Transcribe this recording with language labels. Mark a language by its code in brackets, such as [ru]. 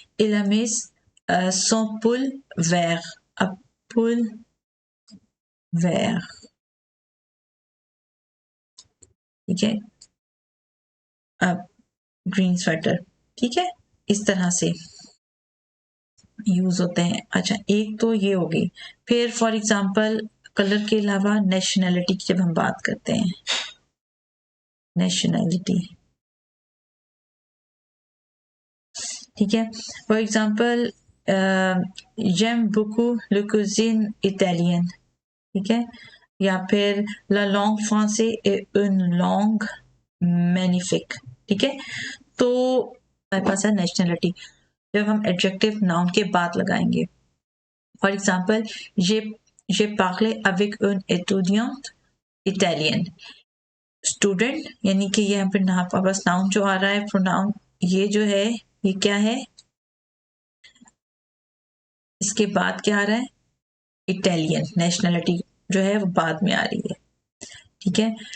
[fr] Il a mis son pull vert, a pull vert, [hi] ठीक है, अब ग्रीन स्वेटर, ठीक है, इस तरह से यूज होते हैं। अच्छा, एक तो ये हो गई। फिर फॉर एग्जांपल कलर के अलावा नेशनैलिटी की जब हम बात करते हैं, नेशनैलिटी, ठीक है। For example [fr] j'aime beaucoup le cuisine italienne, [hi] ठीक है, या फिर [fr] la langue française est une langue magnifique, [hi] ठीक है। तो हमारे पास है नेशनैलिटी। जब हम एडजेक्टिव नाउन के बाद लगाएंगे, for example [fr] j'ai parlé avec une étudiante italienne, [hi] student यानी कि ये यहाँ पे बस नाउन जो आ रहा है, प्रोनाउन ये जो है ये क्या है, इसके बाद क्या आ रहा है, इटालियन, नेशनैलिटी जो है वो बाद में आ रही है, ठीक है।